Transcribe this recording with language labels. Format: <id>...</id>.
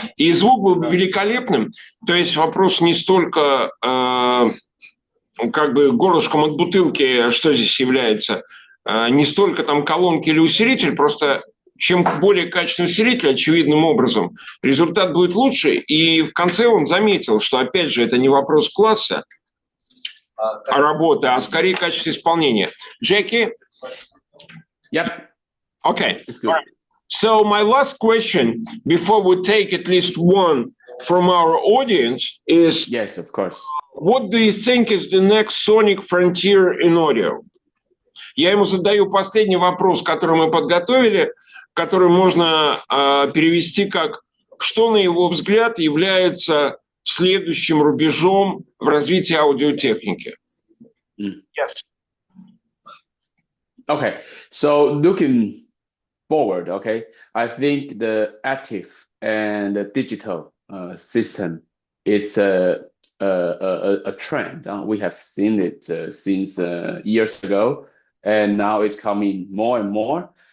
<ru>И звук был бы великолепным. То есть вопрос не столько как бы горлышком от бутылки, что здесь является, не столько там колонки или усилитель, просто чем более качественный усилитель, очевидным образом, результат будет лучше. И в конце он заметил, что, опять же, это не вопрос класса работы, а скорее качество исполнения.</ru> <en>Jacky? Yep. Okay. It's good. Right. So my last question, before we take at least one from our audience, is... Yes, of course. What do you think is the next sonic frontier in audio?</en> <ru>Я ему задаю последний вопрос, который мы подготовили, который можно перевести как «Что, на его взгляд, является следующим рубежом в развитии аудиотехники?»</ru> <en>Yes. Okay, so looking forward, okay, I think the active and the digital system, it's a trend. We have seen it since years ago, and now it's coming more and more.</en>